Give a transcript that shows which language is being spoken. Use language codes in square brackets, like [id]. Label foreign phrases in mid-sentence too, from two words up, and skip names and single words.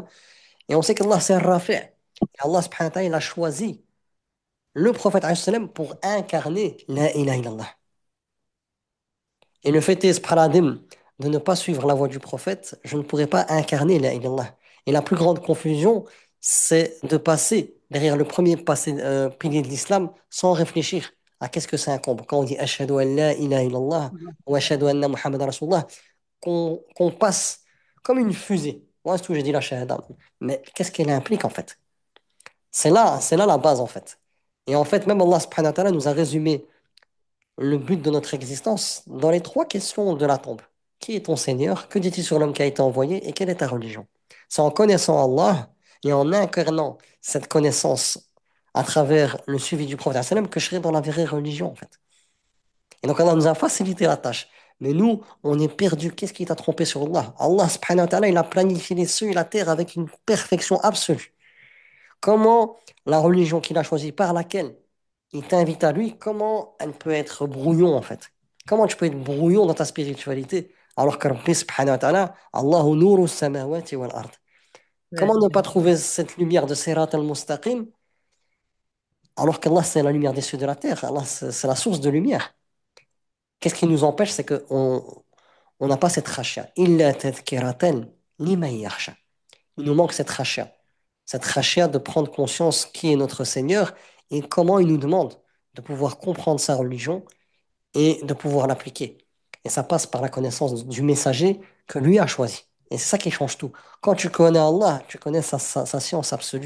[fr] Et on sait qu'Allah c'est le rafi'. Et Allah [ar] سبحانه وتعالى, [fr] il a choisi le prophète [ar] عليه السلام [fr] pour incarner [ar] لا إله إلا الله. [fr] Et le fait est, paradigme de ne pas suivre la voie du prophète, je ne pourrais pas incarner [ar] لا إله إلا الله. [fr] Et la plus grande confusion, c'est de passer derrière le premier pilier de l'islam sans réfléchir à qu'est-ce que ça incombe. Quand on dit [ar] أشهد أن لا إله إلا الله ou أشهد أن محمدا رسول الله, [fr] qu'on passe comme une fusée. Moi, c'est tout, j'ai dit la shahada. Mais qu'est-ce qu'elle implique en fait? C'est là la base en fait. Et en fait, même Allah [ar] سبحانه وتعالى [fr] nous a résumé le but de notre existence dans les trois questions de la tombe. Qui est ton Seigneur? Que dit-il sur l'homme qui a été envoyé? Et quelle est ta religion? C'est en connaissant Allah et en incarnant cette connaissance à travers le suivi du prophète sallam que je serai dans la vraie religion en fait. Et donc Allah nous a facilité la tâche. Mais nous, on est perdu. Qu'est-ce qui t'a trompé sur Allah? [ar] الله سبحانه وتعالى, [fr] il a planifié les cieux et la terre avec une perfection absolue. Comment la religion qu'il a choisie, par laquelle il t'invite à lui, comment elle peut être brouillon en fait? Comment tu peux être brouillon dans ta spiritualité alors que [ar] ربي سبحانه وتعالى الله نور السماوات والأرض. [fr] Ouais, Comment ne c'est pas vrai. trouver cette lumière de [ar] الصراط المستقيم [fr] alors qu'Allah c'est la lumière des cieux de la terre, Allah c'est la source de lumière. Qu'est-ce qui nous empêche? C'est qu'on on n'a pas cette khashya. [ar] إلا تذكرة لمن يخشى. [fr] Il nous manque cette khashia de prendre conscience qui est notre Seigneur et comment il nous demande de pouvoir comprendre sa religion et de pouvoir l'appliquer. Et ça passe par la connaissance du messager que lui a choisi. Et c'est ça qui change tout. Quand tu connais Allah, tu connais sa science absolue.